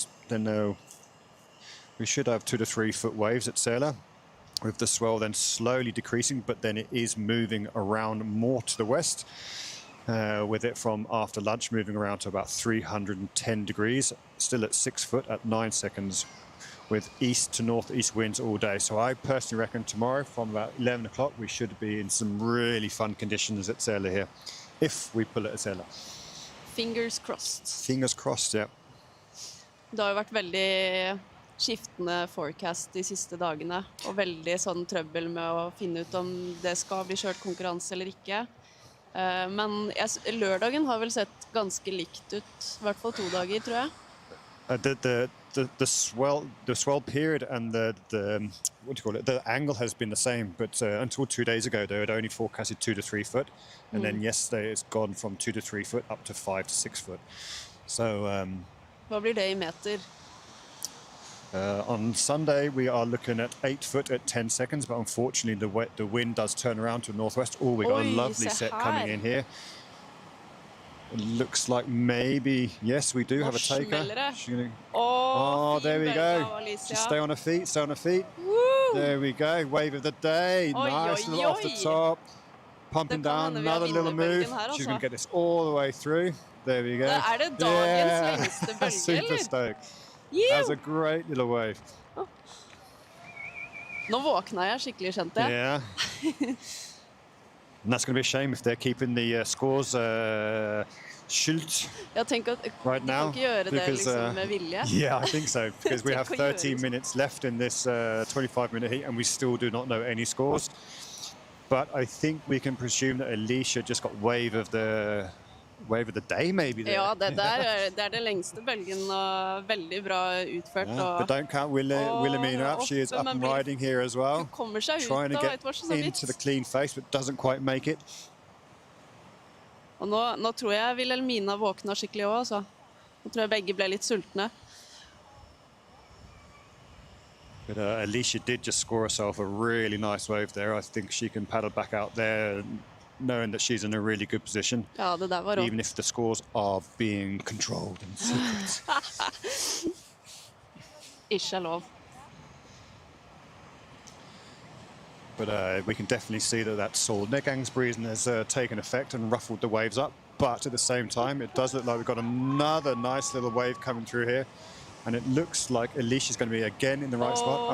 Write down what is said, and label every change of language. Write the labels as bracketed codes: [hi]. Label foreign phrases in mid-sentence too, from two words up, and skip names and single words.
[en] Then we should have 2 to 3 foot waves at Sæler, with the swell then slowly decreasing, but then it is moving around more to the west, with it from after lunch moving around to about 310 degrees, still at 6 foot at 9 seconds, with east to northeast winds all day. So I personally reckon tomorrow from about 11 o'clock we should be in some really fun conditions at Sæler here, if we pull it at Sæler. Fingers crossed. Fingers crossed, ja. [no] Det har jo vært veldig skiftende forecast de siste dagene, og veldig sånn trøbbel med å finne ut om det skal bli kjørt konkurranse eller ikke. Men lørdagen har vel sett ganske likt ut, I hvert fall 2 dager, tror jeg. [en] The swell period and the what do you call it? The angle has been the same, but until 2 days ago they had only forecasted 2 to 3 foot, and then yesterday it's gone from 2 to 3 foot up to 5 to 6 foot. So [no] Hva blir det I meter? [en] on Sunday we are looking at 8 foot at 10 seconds, but unfortunately the wind does turn around to northwest. Oh, we got a lovely set coming in here. It looks like maybe, yes, we do have a taker. Oh, there we go. Just stay on her feet, stay on her feet. Woo! There we go. Wave of the day. Nice little off the top. Pumping down, another little move. She's going to get this all the way through. There we go. [no] Det dagens lengste bølge, [en] Super [no] eller? [en] stoked. That's a great little wave. [no] Nå våkna jeg skikkelig, kjente jeg. [en] Yeah. And that's going to be a shame if they're keeping the scores skylt [no] Jeg tenker at [en] right [no] de [en] now. [no] kan ikke gjøre det [en] Because, [no] liksom med vilje. [en] yeah, I think so. Because we have [no] Tenk å gjøre [en] 13 [no] det. [en] minutes left in this 25-minute heat, and we still do not know any scores. But I think we can presume that Alicia just got wave of the day, maybe. There. [no] Ja, det det lengste bølgen, og veldig bra utført. [en] Yeah, but don't count Wilhelmina up. She is up and riding here as well. [no] Hun kommer seg ut, [en] Trying to [no] da, [en] get [no] det var ikke så vidt. [en] into the clean face, but doesn't quite make it. [no] Og nå tror jeg Wilhelmina våkna skikkelig også, så. Nå tror jeg begge ble litt sultne. [en] But Alicia did just score herself a really nice wave there. I think she can paddle back out there knowing that she's in a really good position. [no] Ja, det der var rått. [en] Even if the scores are being controlled in secret. [no] Ikke lov. [en] But we can definitely see that solnedgangsbrisen has taken effect and ruffled the waves up. But at the same time, it does look like we've got another nice little wave coming through here. And it looks like Alicia's going to be again in the right spot.